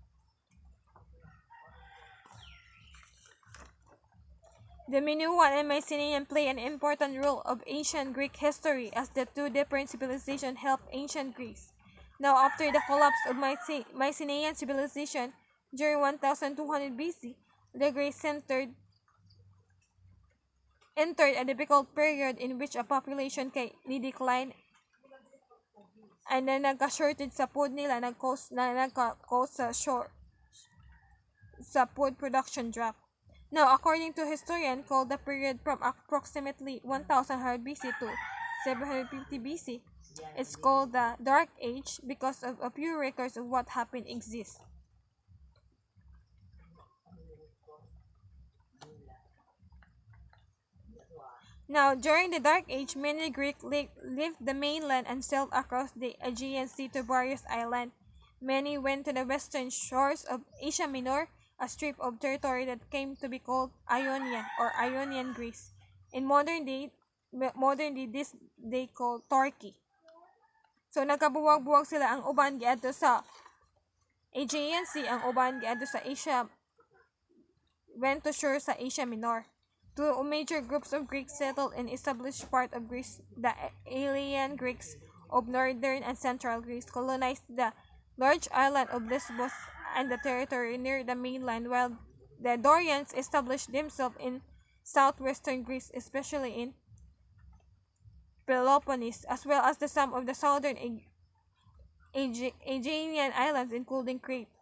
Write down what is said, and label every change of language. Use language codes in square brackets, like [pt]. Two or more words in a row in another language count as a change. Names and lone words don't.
[en] The Minoan and Mycenaean play an important role of ancient Greek history as the two different civilizations helped ancient Greece. Now, after the collapse of Mycenaean civilization during 1200 BC, the Greeks entered a difficult period in which a population ni decline and then [ceb] nagka-shortage sa food nila, nagka-cause sa [en] food production drop. Now, according to historians, called the period from approximately 1100 BC to 750 BC, it's called the Dark Age because of a few records of what happened exist. Now, during the Dark Age, many Greeks left the mainland and sailed across the Aegean Sea to various islands. Many went to the western shores of Asia Minor, a strip of territory that came to be called Ionia or Ionian Greece. In modern day this they call Turkey. [ceb] So nagkabuwag-buwag sila, ang uban giadto sa Aegean Sea, ang uban giadto sa Asia, [en] went to shore [ceb] sa Asia Minor. [en] Two major groups of Greeks settled in established part of Greece. The Aeolian Greeks of northern and central Greece colonized the large island of Lesbos and the territory near the mainland, while the Dorians established themselves in southwestern Greece, especially in Peloponnese, as well as some of the southern Aegean islands, including Crete.